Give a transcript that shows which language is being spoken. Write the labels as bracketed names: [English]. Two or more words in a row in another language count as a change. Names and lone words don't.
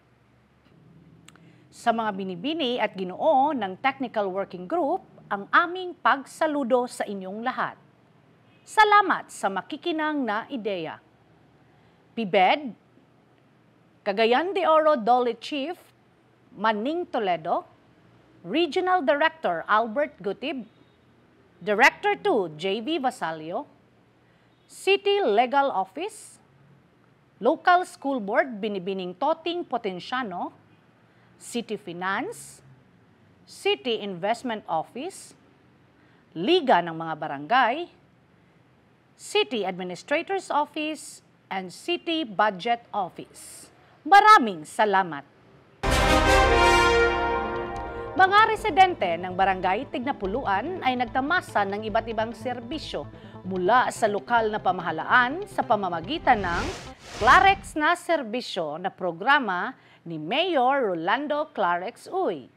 [Filipino] Sa mga binibini at ginoo ng Technical Working Group, ang aming pagsaludo sa inyong lahat. Salamat sa makikinang na ideya. PBED, Cagayan de Oro Dole Chief Manning Toledo, Regional Director Albert Gutib, Director 2 JV Vasalio, City Legal Office, Local School Board Binibining Toting Potenciano, City Finance, City Investment Office, Liga ng mga Barangay, City Administrator's Office, and City Budget Office. Maraming salamat! Mga residente ng Barangay Tignapuluan ay nagtamasa ng iba't ibang serbisyo mula sa lokal na pamahalaan sa pamamagitan ng Clarix na serbisyo na programa ni Mayor Rolando Clarix Uy.